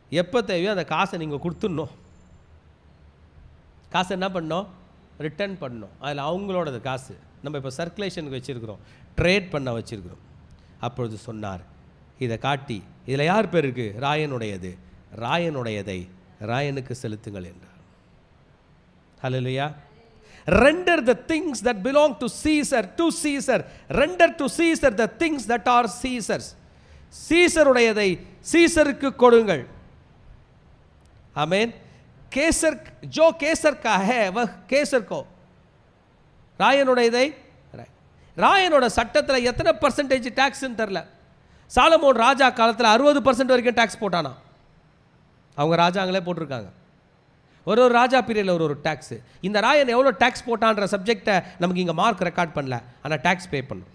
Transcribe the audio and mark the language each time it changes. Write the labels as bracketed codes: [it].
[ta] எப்போ தேவையோ அந்த காசை நீங்கள் கொடுத்துடணும். காசை என்ன பண்ணணும்? ரிட்டர்ன் பண்ணணும். அதில் அவங்களோடது காசு. நம்ம இப்போ சர்க்குலேஷனுக்கு வச்சுருக்கிறோம், ட்ரேட் பண்ண வச்சுருக்கிறோம். அப்பொழுது சொன்னார், இதை காட்டி இதில் யார் பேர் இருக்குது? ராயனுடையது. ராயனுடையதை ராயனுக்கு செலுத்துங்கள் என்றார். ஹல்லேலூயா. [en] Render the things that belong to Caesar to Caesar. Render to Caesar the things that are Caesar's. [ta] சீசருடையதை சீசருக்கு கொடுங்கள். ஆமென். [hi] கேசர் जो केसर का है वह केसर को. [ta] ராயனுடையதை ராயனோட சட்டத்தில் எத்தனை பர்சன்டேஜ் டேக்ஸ்ன்னு தெரில. சாலமோன் ராஜா காலத்தில் 60% வரைக்கும் டேக்ஸ் போட்டானா. அவங்க ராஜாங்களே போட்டிருக்காங்க. ஒரு ராஜா பீரியடில் ஒரு டேக்ஸு. இந்த ராயன் எவ்வளோ டேக்ஸ் போட்டான்ற சப்ஜெக்டை நமக்கு இங்கே மார்க் ரெக்கார்ட் பண்ணல, ஆனால் டேக்ஸ் பே பண்ணணும்.